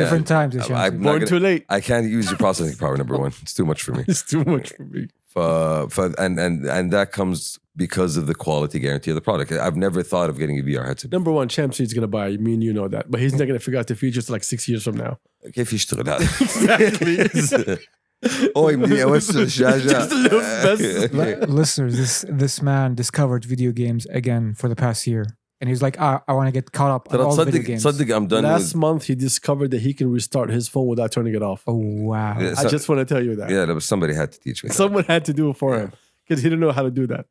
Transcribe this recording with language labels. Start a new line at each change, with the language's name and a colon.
English: Different times. Shamsi. I'm not Born gonna- too late. I can't use your processing power. Number one, it's too much for me. It's too much for me. And that comes because of the quality guarantee of the product. I've never thought of getting a VR headset. Number one, Shamsi is gonna buy. Me and you know that, but he's not gonna figure out the features till like 6 years from now.
Arabic: كيف يشتغل هذا؟ Oh, يمديني أوسع الشاشة.
English: Just a little best. Listeners, this man discovered video games again for the past year, and he's like, I want to get caught up on all video games.
Arabic: صدق
English: I'm done Last month, he discovered that he can restart his phone without turning it off. Oh wow! Yeah, I just want to tell you that. Yeah, but somebody had to teach me. that. Someone had to do it for him because he didn't know how to do that.